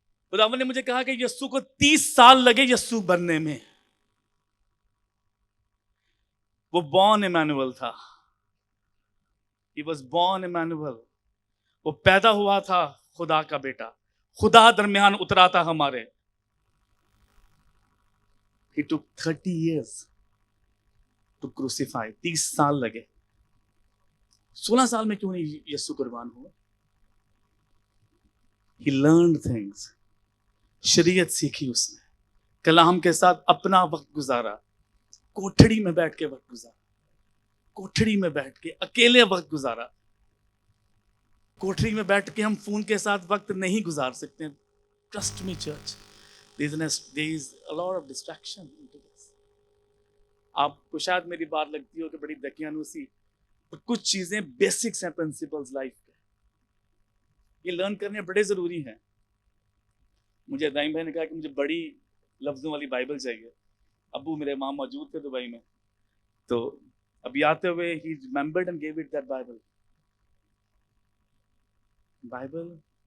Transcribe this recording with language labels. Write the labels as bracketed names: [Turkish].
[Hindi] खुदावंद ने मुझे कहा कि यीशु को 30 साल लगे यीशु बनने में। वो बॉर्न इमैनुअल था। [English] He was born Emmanuel। [Hindi] वो पैदा हुआ था खुदा का बेटा, खुदा दरमियान उतरा था हमारे। [English] He took 30 years to crucify। [Hindi] 30 साल लगे। 16 साल में क्यों नहीं यीशु कुर्बान हुआ? [English] He learned things। [Hindi] शरीयत सीखी उसने, कलाम के साथ अपना वक्त गुजारा, कोठड़ी में बैठ के वक्त गुजारा, कोठड़ी में बैठ के अकेले वक्त गुजारा। कोठड़ी में बैठ के हम फोन के साथ वक्त नहीं गुजार सकते। [English] Trust me church, there is a lot of distraction into this। [Hindi] आपको शायद मेरी बात लगती हो कि बड़ी दकियानूसी, पर कुछ चीजें बेसिक्स हैं, प्रिंसिपल्स लाइफ के, ये लर्न करने बड़े जरूरी हैं। मुझे दाइम भाई ने कहा कि मुझे बड़ी लफ्जों वाली बाइबल चाहिए। अबू मेरे माँ मौजूद थे दुबई में, तो अभी आते हुए ही [English] Remembered and gave it that Bible.